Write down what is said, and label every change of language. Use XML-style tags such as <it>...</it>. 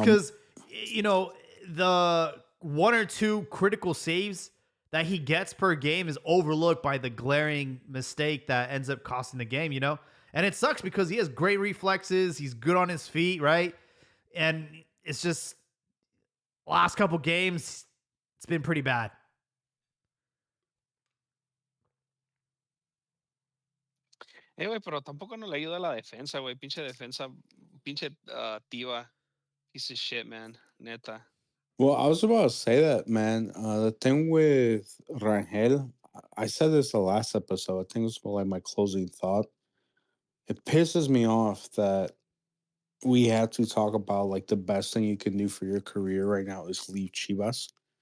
<en>because the one or two critical saves that he gets per game is overlooked by the glaring mistake that ends up costing the game, And it sucks because he has great reflexes. He's good on his feet, right? And it's just last couple games, it's been pretty bad.</en> <es>Güey, pero tampoco no le ayuda la defensa, güey. Pinche defensa, pinche Tiva.</es> <en>Piece of shit, man.</en> <es>Neta.</es> <en>Well, I was about to say that, man. The thing with Rangel, I said this the last episode. I think it was like my closing thought. It pisses me off that we have to talk about like the best thing you can do for your career right now is leave Chivas.</en>